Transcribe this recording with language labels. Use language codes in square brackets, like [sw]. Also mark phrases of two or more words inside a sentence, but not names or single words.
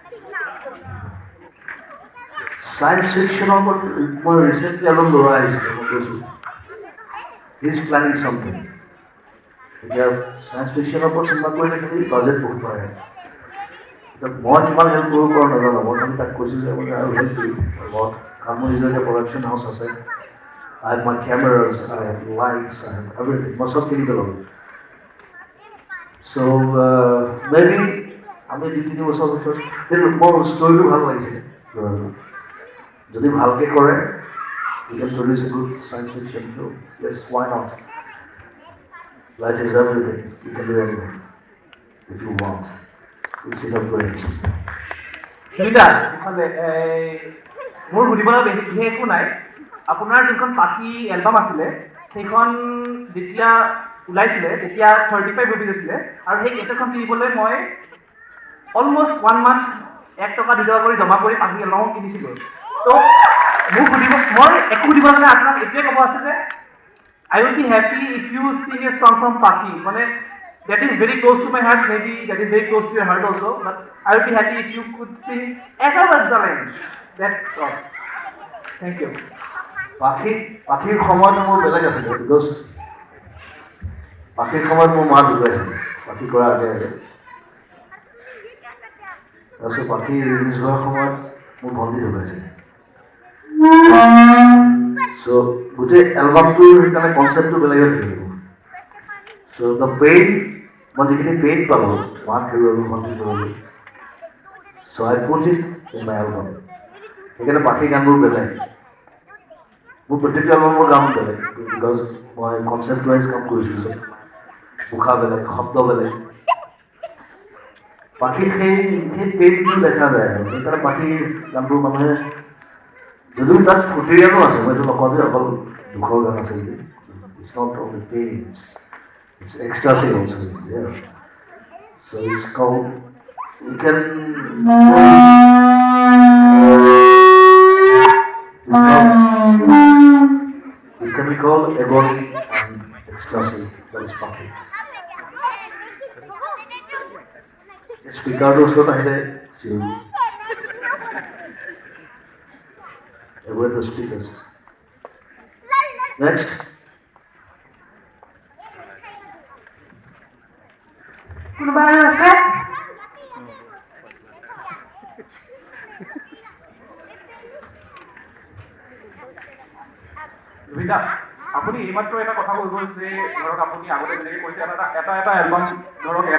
[en] science fiction [as] ওপৰত মই ৰিচেণ্টলি এজন ল'ৰা আহিছিলে, মই কৈছোঁ [en] he is planning something. [as] এতিয়া [en] science fiction [as] ওপৰত চিন্তা কৰিলে কিন্তু বাজেট বহুত পাৰে। এতিয়া মই কিমান হেল্প কৰিব পাৰোঁ নাজানো, মই খালি তাক কৈছোঁ যে মই আৰু হেল্প কৰিম লগত। কাৰণ মোৰ নিজৰ এতিয়া [en] production house [as] আছে [en] I have my cameras, I have lights, I have everything [as] মই চব কিনি পেলালোঁ [en] so maybe [as] আমি 2-3 বছৰ পিছত মোৰ ষ্টৰিটো ভাল লাগিছে যদি ভালকৈ কৰে [en] we can produce a good science fiction film. Yes, why not? Life is everything. You can do anything if you want. It's enough great. [as] সুবিধা ইফালে মোৰ সুধিবলৈ বিশেষ একো নাই আপোনাৰ যিখন পাখি এলবাম আছিলে সেইখন যেতিয়া ওলাইছিলে তেতিয়া 35 ৰুপিজ আছিলে আৰু সেই কেছেটখন কিনিবলৈ মই [en] almost 1 month [as] 1 টকা 2 টকা কৰি জমা কৰি পাখি এলবাম কিনিছিলোঁ তো মোক মই একো সুধিব মানে আপোনাক এইটোৱে ক'ব আছে যে [en] I would be happy if you sing a song from Pakhi. That is very close to my heart, maybe that is very close to your heart also, but I would be happy if you could sing ever the line. That's all. Thank you. [as] পাখিৰ সময়ত মোৰ বেলেগ আছিলে বিকজ পাখিৰ সময়ত মোৰ মা ঢুকাইছিলে পাখি কৰা আগে আগে তাৰপিছত পাখি ৰিলিজ হোৱাৰ সময়ত মোৰ ভণ্টি ঢুকাইছিলে চ' গোটেই এলবামটোৰ সেইকাৰণে কনচেপ্টটো বেলেগ হৈ থাকিব [en] so the pain [as] মই যিখিনি পেইন পালোঁ মাক হেৰুৱালোঁ ভণ্টি হেৰুৱালোঁ [en] so I put it in my album [as] সেইকাৰণে পাখি গানবোৰ বেলেগ মোৰ প্ৰত্যেকটো এলবামৰ গান বেলেগ বিকজ মই [en] concept wise [as] কাম কৰিছিলোঁ চব উশাহ বেলেগ শব্দ বেলেগ পাখিত সেই পেইনটো দেখা যায় আৰু সেইকাৰণে পাখিৰ গানবোৰ মানুহে যদিও তাত ফুটিৰ গানো আছে মই এইটো নকওঁ যে অকল দুখৰ গান আছে বুলি [en] it's not only pain it's ecstasy also it's there so it's called you can it can be called agony and ecstasy. That is Pakhi. Speaker also nahi so avoid the speakers. Next. [as] কোনোবা আৰু আছে সুবিধা আপুনি এইমাত্ৰ এটা কথা কৈ গ'ল যে ধৰক আপুনি আগতে যেনেকৈ কৈছে এটা এলবাম ধৰক এটা